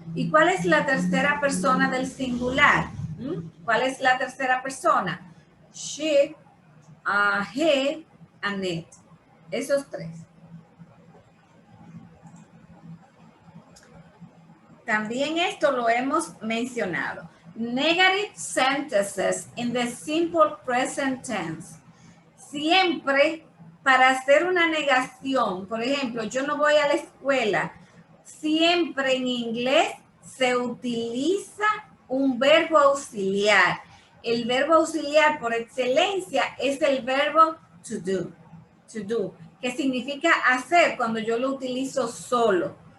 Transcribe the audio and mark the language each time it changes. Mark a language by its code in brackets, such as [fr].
[es] ¿Y cuál es la tercera persona del singular? ¿Cuál es la tercera persona? [en] She, he, and it. [es] Esos tres. También esto lo hemos mencionado. [en] Negative sentences in the simple present tense. [es] Siempre para hacer una negación, por ejemplo, yo no voy a la escuela, siempre en inglés se utiliza un verbo auxiliar. El verbo auxiliar por excelencia es el verbo to do, que significa hacer cuando yo lo utilizo solo.